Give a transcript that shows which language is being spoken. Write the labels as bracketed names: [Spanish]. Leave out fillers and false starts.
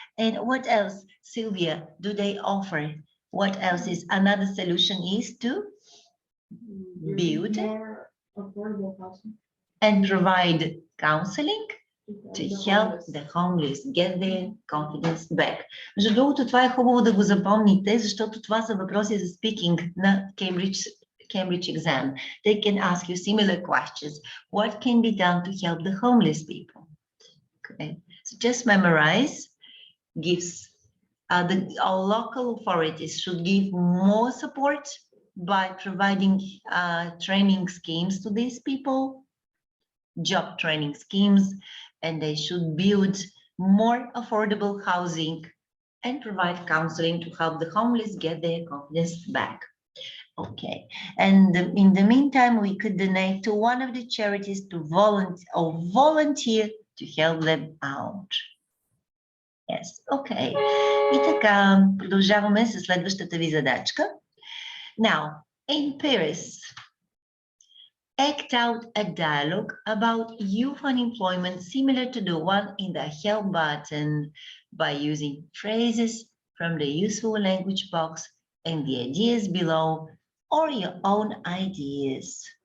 [English] And what else, Sylvia, do they offer? What else is another solution is to build More affordable housing. and provide counseling to help the homeless get their confidence back. [Bulgarian] Между другото, това е хубаво да го запомните, защото това са въпроси за speaking на Cambridge exam. [English] They can ask you similar questions. What can be done to help the homeless people? Okay. So just memorize. Our local authorities should give more support by providing training schemes to these people, job training schemes, and they should build more affordable housing and provide counseling to help the homeless get their confidence back. Okay, and in the meantime, we could donate to one of the charities to volunteer to help them out. Yes, okay. [Bulgarian] И така, продължаваме с следващата ви задачка. [English] Now, in Paris, act out a dialogue about youth unemployment similar to the one in the help button by using phrases from the useful language box and the ideas below or your own ideas.